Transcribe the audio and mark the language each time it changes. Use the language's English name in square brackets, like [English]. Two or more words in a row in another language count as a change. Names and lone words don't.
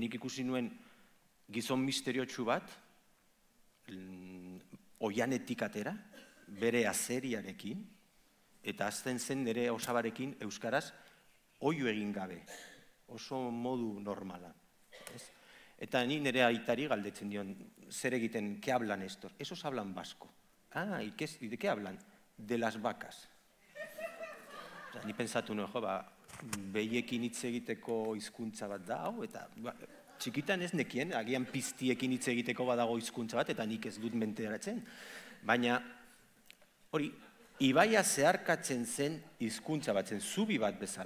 [Basque] Nik ikusi nuen gizon misteriotsu bat, oianetik atera, bere azeriarekin, eta hasten zen nire osabarekin euskaraz oio egin gabe. Oso modu normala. Eta ni nire aitari galdetzen dion, zer egiten, [Spanish] ¿qué hablan estos? Esos hablan vasco. Ah, ¿y de qué hablan? De las vacas. [Basque] Ni pensatu nuen, behiekin hitz egiteko hizkuntza bat da, eta txikitan ez nekien, agian piztiekin hitz egiteko badago hizkuntza bat, eta nik ez dut menteratzen. Baina, hori, ibaia zeharkatzen zen hizkuntza bat zen, zubi bat bezala.